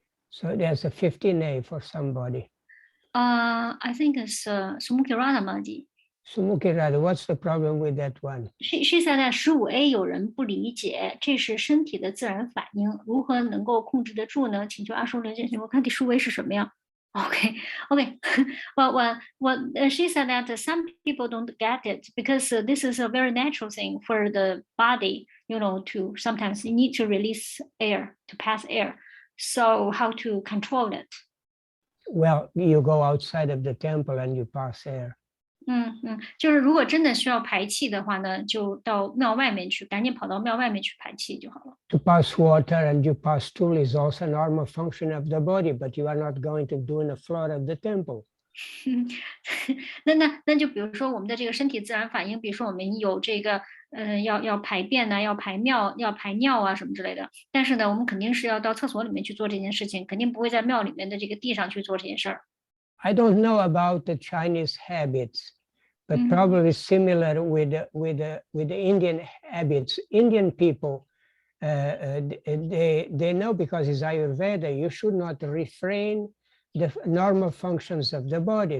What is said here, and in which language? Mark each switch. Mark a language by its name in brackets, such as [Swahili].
[English] So there's a 15A for somebody. I think it's Sumukirana Maji. Sumukirana, what's the problem with that one? She said that [Chinese] 15A 有人不理解，这是身体的自然反应，如何能够控制得住呢？请求阿叔了解。我看第15A 是什么呀？Okay. [English] Well, she said that some people don't get it because this is a very natural thing for the body, to sometimes you need to release air, to pass air. So how to control it? Well, you go outside of the temple and you pass air. [Chinese] 就是如果真的需要排气的话呢，就到庙外面去，赶紧跑到庙外面去排气就好了。 [English] To pass water and you pass stool is also a normal function of the body, but you are not going to do in the floor of the temple. [Chinese] 那就比如说我们的这个身体自然反应，比如说我们有这个要排便呢，要排尿啊什么之类的。但是呢，我们肯定是要到厕所里面去做这件事情，肯定不会在庙里面的这个地上去做这件事儿。 [English] I don't know about the Chinese habits, but probably similar with the Indian habits. Indian people, they know because it's Ayurveda, you should not refrain the normal functions of the body.